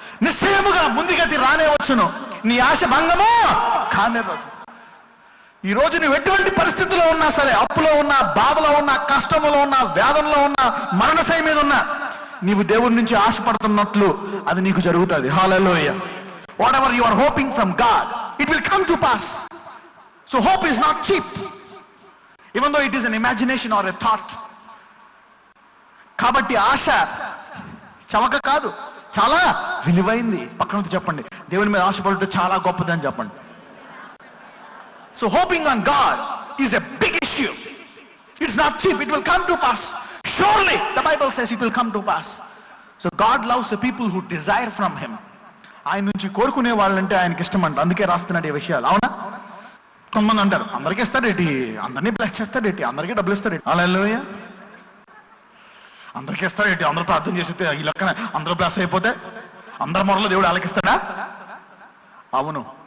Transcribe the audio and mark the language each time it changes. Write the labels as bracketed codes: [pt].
[te] నిశ్చయముగా ముందుగతి రానే వచ్చును, నీ ఆశ భంగము కానే రాదు. ఈ రోజు నువ్వు ఎటువంటి పరిస్థితుల్లో ఉన్నా సరే, అప్పులో ఉన్నా, బాధలో ఉన్నా, కష్టములో ఉన్నా, వేదనలో ఉన్నా, మరణశయ మీద ఉన్నా, నీవు దేవుడి నుంచి ఆశపడుతున్నట్లు అది నీకు జరుగుతుంది. హల్లెలూయా. [en] Whatever you are hoping from God, it will come to pass. So hope is not cheap, even though it is an imagination or a thought. [te] కాబట్టి ఆశ చవక కాదు, చాలా విలువైంది. పక్కన చెప్పండి, దేవుని మీద ఆశపడుతూ చాలా గొప్పది అని చెప్పండి. [en] So hoping on God is a big issue. It's not cheap. It will come to pass. Surely the Bible says it will come to pass. So God loves the people who desire from him. [te] ఆయన నుంచి కోరుకునే వాళ్ళంటే ఆయనకి ఇష్టం అంట. అందుకే రాస్తున్నాడు ఈ విషయాలు. అవునా? కొంతమంది అంటారు, అందరికీ ఇస్తాడేటి, అందరినీ బ్లెస్ చేస్తాడేటి, అందరికీ డబ్బులు ఇస్తాడేటి. హల్లెలూయా. అందరికీ ఇస్తాడేటి, అందరూ ప్రార్థన చేస్తే ఈ లెక్కన అందరూ బ్లెస్ అయిపోతే అందరి మొరలో దేవుడు ఆలకిస్తాడా? అవును.